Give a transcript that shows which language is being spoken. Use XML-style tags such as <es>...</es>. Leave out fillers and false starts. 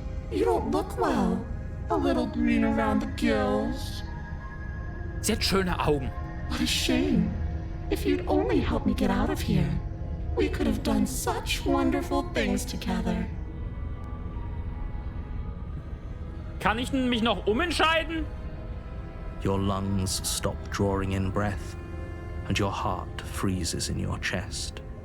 <en>You don't look well. A little green around the gills.</en> <de>Sie hat schöne Augen.</de> <en>What a shame. If you'd only help me get out of here, we could have done such wonderful things together.</en> <de>Kann ich mich noch umentscheiden?</de> <en>Your lungs stop drawing in breath, and your heart freezes in your chest.</en>